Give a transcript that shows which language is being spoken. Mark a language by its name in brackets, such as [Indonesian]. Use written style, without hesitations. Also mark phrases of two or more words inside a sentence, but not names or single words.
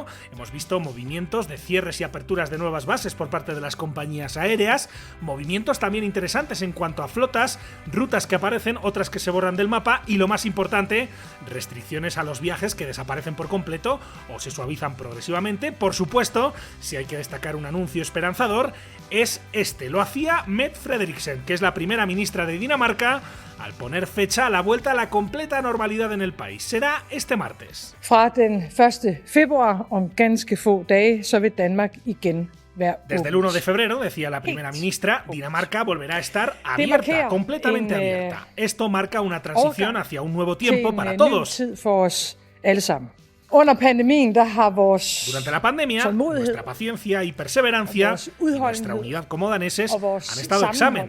[Spanish] Hemos visto movimientos de cierres y aperturas de nuevas bases por parte de las compañías aéreas, movimientos también interesantes en cuanto a flotas, rutas que aparecen, otras que se borran del mapa y, lo más importante, restricciones a los viajes que desaparecen por completo o se suavizan progresivamente. Por supuesto, si hay que destacar un anuncio esperanzador, es este. Lo hacía Mette Frederiksen, que es la primera ministra de Dinamarca, al poner fecha a la vuelta a la completa normalidad en el país. Será este martes. [Danish] Fra den 1. februar, om ganske få dage, så vil Danmark igen være åbent. [Spanish] Desde el 1 de febrero, decía la primera ministra, Dinamarca volverá a estar abierta, completamente abierta. Esto marca una transición hacia un nuevo tiempo para todos. Durante la pandemia, nuestra paciencia y perseverancia y nuestra unidad como daneses han estado a examen.